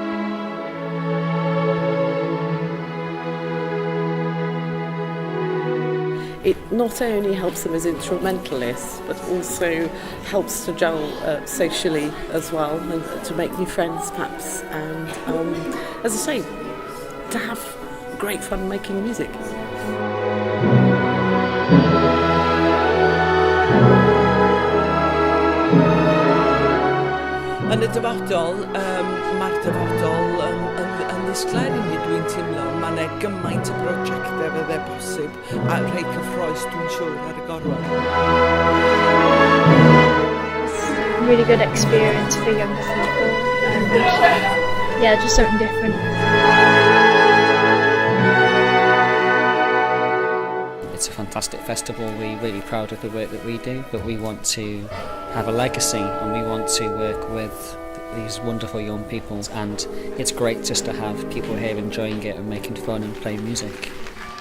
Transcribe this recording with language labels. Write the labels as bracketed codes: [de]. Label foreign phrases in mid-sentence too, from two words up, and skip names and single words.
[en] It not only helps them as instrumentalists, but also helps to gel socially as well, and to make new friends perhaps, and as I say, to have great fun making music. [cy] Yn y dyfodol, mae'r dyfodol yn ddisglair i ni, dwi'n teimlo, mae 'na gymaint o brosiectau fydde posib a rhai cyffroes dwi'n siŵr ar y gorwel. [en] It's a really good experience for younger people, and just something different. It's a fantastic festival. We're really proud of the work that we do, but we want to have a legacy and we want to work with these wonderful young people, and it's great just to have people here enjoying it and making fun and playing music.